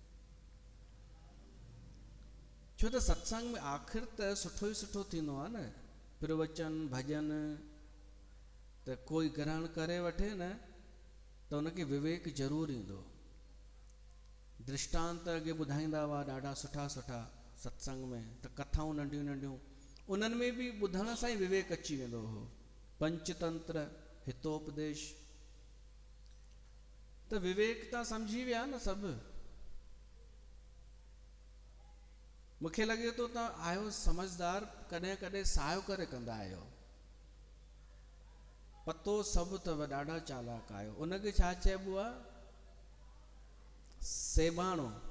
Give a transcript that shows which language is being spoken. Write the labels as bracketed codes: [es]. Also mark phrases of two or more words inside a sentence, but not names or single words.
[sd] छो त सत्संग में आख़िर त सुठो ई सुठो थींदो आहे न, प्रवचन भॼन। त कोई ग्रहण करे वठे न, त उनखे विवेक ज़रूरु ईंदो। दृष्टांत अॻे ॿुधाईंदा हुआ ॾाढा सुठा सुठा सत्संग में, त कथाऊं नंढियूं नंढियूं, उन्हनि में बि ॿुधण सां ई विवेक अची वेंदो हो। पंचतंत्र, हितोपदेश। त विवेक तव्हां सम्झी विया न सभु। मूंखे लॻे थो तव्हां आहियो समझदार, कॾहिं कॾहिं सायो करे कंदा आहियो। पतो सभु अथव, ॾाढा चालाक आहियो। उनखे छा चइबो आहे? सेबाणो।